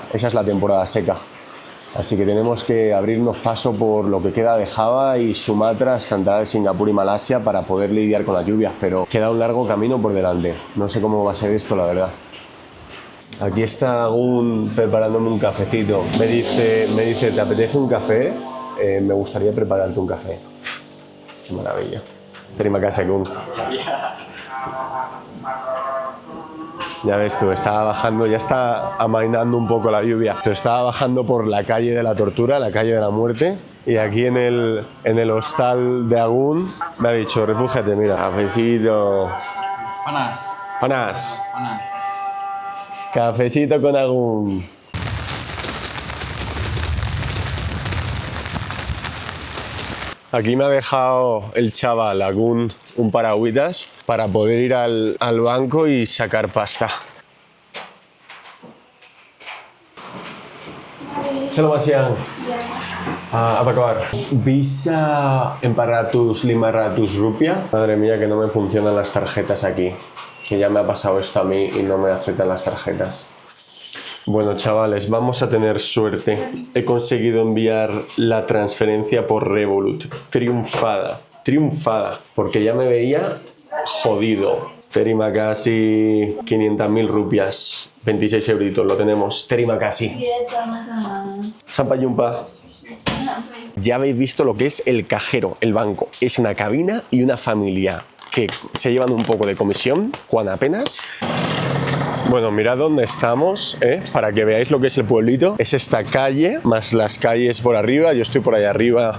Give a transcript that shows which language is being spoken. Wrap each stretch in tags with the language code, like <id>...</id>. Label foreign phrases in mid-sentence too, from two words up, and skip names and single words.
<es>Esa es la temporada seca. Así que tenemos que abrirnos paso por lo que queda de Java y Sumatra hasta entrar a Singapur y Malasia para poder lidiar con las lluvias, pero queda un largo camino por delante. No sé cómo va a ser esto, la verdad. Aquí está Agun preparándome un cafecito. Me dice, ¿te apetece un café? Me gustaría prepararte un café. Qué maravilla.</es> <id>Terima kasih, Agung.</id> <es>Ya ves tú, estaba bajando, ya está amainando un poco la lluvia. Pero estaba bajando por la calle de la tortura, la calle de la muerte. Y aquí en el hostal de Agun me ha dicho, refúgiate, mira, cafecito. Panas. Cafecito con Agun. Aquí me ha dejado el chaval Agun un paragüitas para poder ir al banco y sacar pasta.</es> <id>Selamat siang. Apa kabar? ¿Bisa 400-500 rupiah?</id> <es>Madre mía, que no me funcionan las tarjetas aquí. Que ya me ha pasado esto a mí y no me aceptan las tarjetas. Bueno, chavales, vamos a tener suerte. He conseguido enviar la transferencia por Revolut. Triunfada, porque ya me veía jodido.</es> <id>Terima casi</id> <es>500.000 rupias. 26 euritos, lo tenemos.</es> <id>Terima casi. Iya, sama-sama. Sampai jumpa.</id> <es>Ya habéis visto lo que es el cajero, el banco. Es una cabina y una familia que se llevan un poco de comisión, cuando apenas. Bueno, mirad dónde estamos, para que veáis lo que es el pueblito. Es esta calle, más las calles por arriba, yo estoy por ahí arriba.</es>